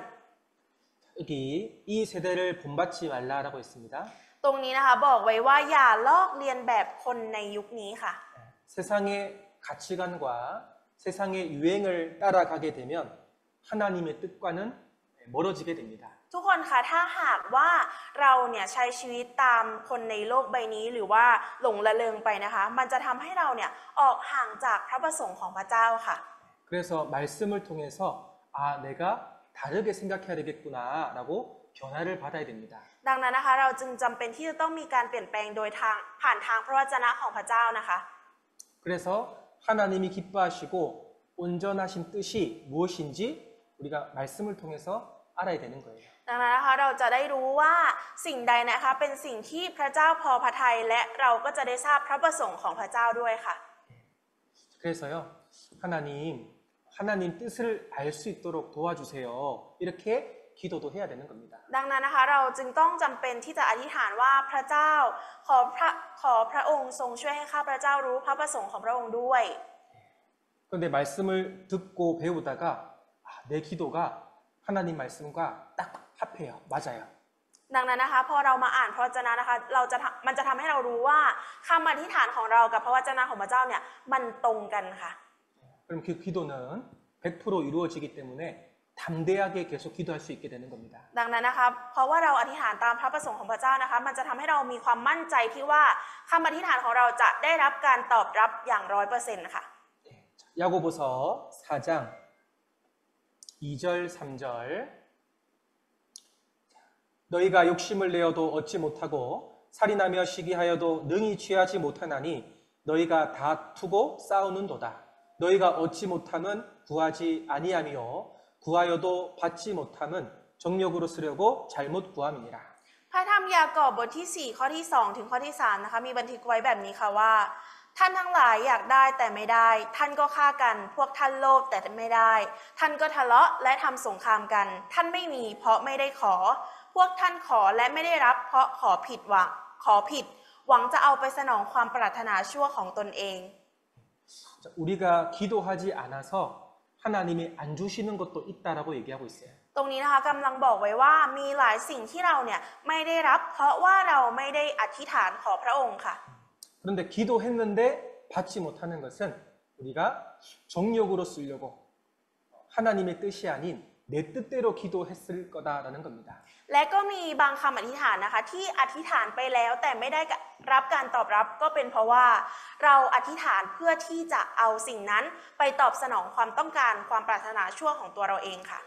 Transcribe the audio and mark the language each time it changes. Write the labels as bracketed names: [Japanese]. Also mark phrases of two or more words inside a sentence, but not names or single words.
[Korean] 여기 이 세대를 본받지 말라라고 했습니다. [Thai] ตรงนี้นะคะบอกไว้ว่าอย่าลอกเลียนแบบคนในยุคนี้ค่ะ [Korean] 세상의 가치관과 세상의 유행을 따라가게 되면 하나님의 뜻과는 멀어지게 됩니다. [Thai] ทุกคนคะถ้าหากว่าเราเนี่ยใช้ชีวิตตามคนในโลกใบนี้หรือว่าหลงละเลงไปนะคะ มันจะทำให้เราเนี่ยออกห่างจากพระประสงค์ของพระเจ้าค่ะ [Korean] 그래서 말씀을 통해서 아, 내가 다르게 생각해야 되겠구나라고 변화를 받아야 됩니다. [Thai] ดังนั้นนะคะเราจึงจำเป็นที่จะต้องมีการเปลี่ยนแปลงโดยผ่านทางพระวจนะของพระเจ้านะคะ [Korean] 그래서 하나님이 기뻐하시고 온전하신 뜻이 무엇인지 우리가 말씀을 통해서 알아야 되는 거예요. [Thai] ดังนั้นนะคะเราจะได้รู้ว่าสิ่งใดนะคะเป็นสิ่งที่พระเจ้าพอพระทัยและเราก็จะได้ทราบพระประสงค์ของพระเจ้าด้วยค่ะ [Korean] 그래서요, 하나님 뜻을 알 수 있도록 도와주세요. 이렇게 기도도 해야 되는 겁니다. [Thai] ดังนั้นนะคะเราจึงต้องจำเป็นที่จะอธิษฐานว่าพระเจ้าขอพระองค์ทรงช่วยให้ข้าพระเจ้ารู้พระประสงค์ของพระองค์ด้วย [Korean] 그런데 말씀을 듣고 배우다가 아, 내 기도가 하나님 말씀과 딱 합해요. 맞아요. [Thai] ดังนั้นนะคะพอเรามาอ่านพระวจนะนะคะมันจะทำให้เรารู้ว่าคำอธิษฐานของเรากับพระวจนะของพระเจ้าเนี่ยมันตรงกันค่ะ [Korean] 그럼 그 기도는 100% 이루어지기 때문에 담대하게 계속 기도할 수 있게 되는 겁니다. [Thai] ดังนั้นนะคะเพราะว่าเราอธิษฐานตามพระประสงค์ของพระเจ้านะคะมันจะทำให้เรามีความมั่นใจที่ว่าคำอธิษฐานของเราจะได้รับการตอบรับอย่าง100%ค่ะ [Korean] 야고보서 4장 2절 3절 너희가 욕심을 내어도 얻지 못하고 살인하며 시기하여도 능히 취하지 못하나니 너희가 다투고 싸우는도다. 너희가 얻지 못함은 구하지 아니하며 구하여도 받지 못함은 정력으로 쓰려고 잘못 구함이니라. [Thai] พระธรรมยากอบบทที่ 4 ข้อที่ 2 ถึงข้อที่ 3 นะคะมีบันทึกไว้แบบนี้ค่ะว่า ท่านทั้งหลายอยากได้แต่ไม่ได้ ท่านก็ฆ่ากัน พวกท่านโลภแต่ไม่ได้ ท่านก็ทะเลาะและทำสงครามกัน ท่านไม่มีเพราะไม่ได้ขอ พวกท่านขอและไม่ได้รับเพราะขอผิด หวังจะเอาไปสนองความปรารถนาชั่วของตนเอง [Korean] 우리가 기도하지 않아서 하나님이 안 주시는 것도 있다라고 얘기하고 있어요. [Thai] ตรงนี้นะคะกำลังบอกไว้ว่ามีหลายสิ่งที่เราเนี่ยไม่ได้รับ เพราะว่าเราไม่ได้อธิษฐานขอพระองค์ค่ะ [Korean] 그런데 기도했는데 받지 못하는 것은 우리가 정욕으로 쓰려고 하나님의 뜻이 아닌 내 뜻대로 기도했을 거다라는 겁니다. [Thai] และก็มีบางคำอธิษฐานนะคะที่อธิษฐานไปแล้วแต่ไม่ได้รับการตอบรับก็เป็นเพราะว่าเราอธิษฐานเพื่อที่จะเอาสิ่งนั้นไปตอบสนองความต้องการความปรารถนาชั่วของตัวเราเองค่ะ